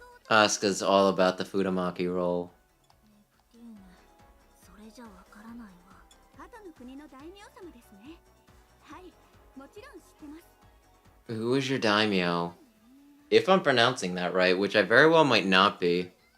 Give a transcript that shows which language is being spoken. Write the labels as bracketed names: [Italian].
[English] Asuka's all about the Futamaki roll. [Japanese] それじゃわからないわ。鳩の国の大名様ですね。はい、もちろん知ってます。 [English] Who is your daimyo? If I'm pronouncing that right, which I very well might not be.